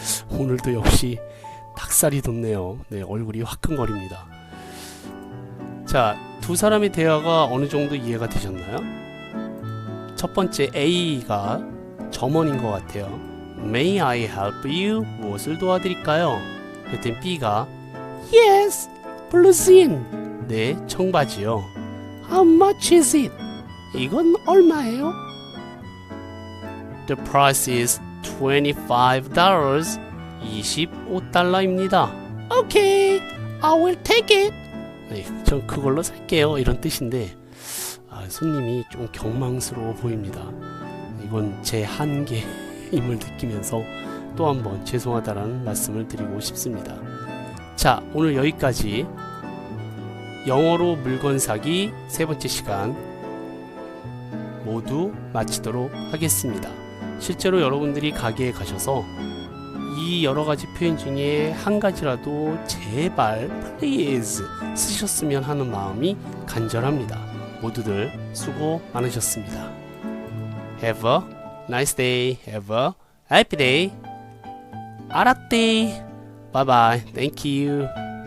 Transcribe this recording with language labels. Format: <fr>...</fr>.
<ko>오늘도 역시 닭살이 돋네요. 네, 얼굴이 화끈거립니다. 자, 두 사람의 대화가 어느 정도 이해가 되셨나요? 첫 번째 A가 점원인 것 같아요.</ko> <en>May I help you?</en> <ko>무엇을 도와드릴까요? 그랬더니 B가</ko> <en>Yes, Bluesian.</en> <ko>네, 청바지요.</ko> <en>How much is it?</en> <ko>이건 얼마예요?</ko> <en>The price is $25.</en> <ko>$25입니다.</ko> <en>Okay, I will take it.</en> <ko>네, 전 그걸로 살게요. 이런 뜻인데 손님이 좀 경망스러워 보입니다. 이건 제 한계임을 느끼면서 또 한번 죄송하다라는 말씀을 드리고 싶습니다. 자, 오늘 여기까지 영어로 물건 사기 세 번째 시간 모두 마치도록 하겠습니다. 실제로 여러분들이 가게에 가셔서 이 여러가지 표현 중에 한 가지라도 제발 please 쓰셨으면 하는 마음이 간절합니다. 모두들 수고 많으셨습니다.</ko> <en>Have a nice day. Have a happy day.</en> <ko>알았대.</ko> <en>Bye bye. Thank you.</en>